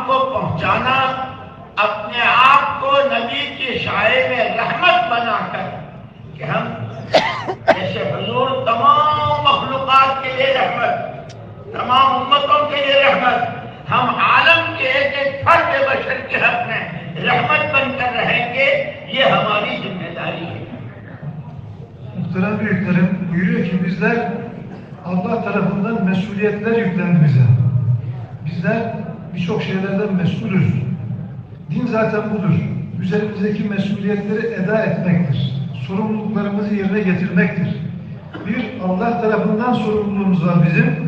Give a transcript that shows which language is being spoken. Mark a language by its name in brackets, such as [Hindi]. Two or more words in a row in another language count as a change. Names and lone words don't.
[Urdu] کو پہنچانا، اپنے آپ کو نبی کی شائع میں رحمت بنا کر کہ ہم جیسے حضور تمام مخلوقات کے لیے رحمت، تمام امتوں کے لیے رحمت، ہم عالم کے ایک ایک فرد بشر کے حق میں رحمت بن کر رہیں گے، یہ hamaरी ذمہ داری ہے۔ [Turkish] Muhterem büyüklerim, buyuruyor ki bizler Allah tarafından mesuliyetler yüklendi bize. Bizler birçok şeylerden mesulüz. Din zaten budur. Üzerimizdeki mesuliyetleri eda etmektir. Sorumluluklarımızı yerine getirmektir. Bir, Allah tarafından sorumluluğumuz var bizim.